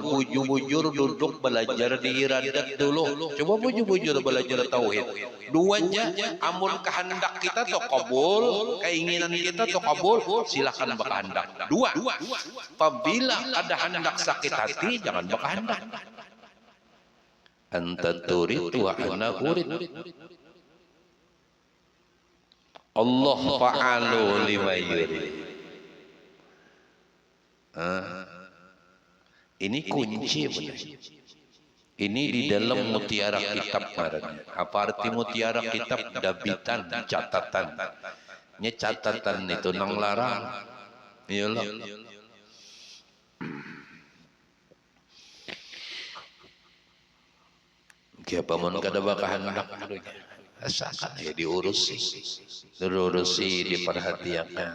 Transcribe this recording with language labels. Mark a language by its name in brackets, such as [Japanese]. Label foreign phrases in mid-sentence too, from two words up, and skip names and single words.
[Banjar] Bujur-bujur duduk belajar di iradat dulu. Coba bujur-bujur belajar tauhid. Dua aja, amun kehendak kita to kabul, keinginan kita to kabul, silakan bakahendak. Dua, apabila ada hendak sakit hati, jangan bakahendak. [Arabic] أنت تريد وأنا أريد. الله فعال لما يريد. [Banjar] Ini kunci benar. Ini di dalam mutiara kitab marahnya. Apa arti mutiara kitab? Dabitan, catatan. Nya catatan itu nang larang. Iyalah. Kiapa mun kada bakahendak asalkan ya diurusi, diperhatikan.